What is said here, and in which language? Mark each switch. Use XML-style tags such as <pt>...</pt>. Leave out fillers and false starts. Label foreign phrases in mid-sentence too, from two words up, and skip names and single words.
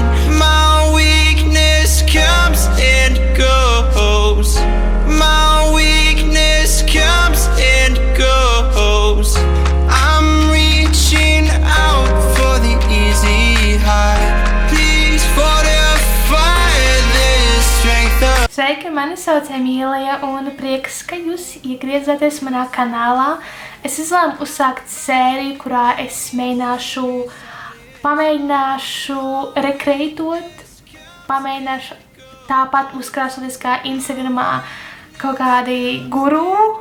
<en>My weakness comes and goes. My weakness comes and goes. I'm reaching out for the easy high. Please fortify this strength of...</en> <lv>Sveiki, mani sauc Emīlija un prieks, ka jūs iegriezāties manā kanālā. Es izlēmu uzsākt sēriju, kurā es pamēģināšu rekreitot, pamēģināšu tāpat uzkrāsoties kā Instagramā kaut kādi guru.</lv>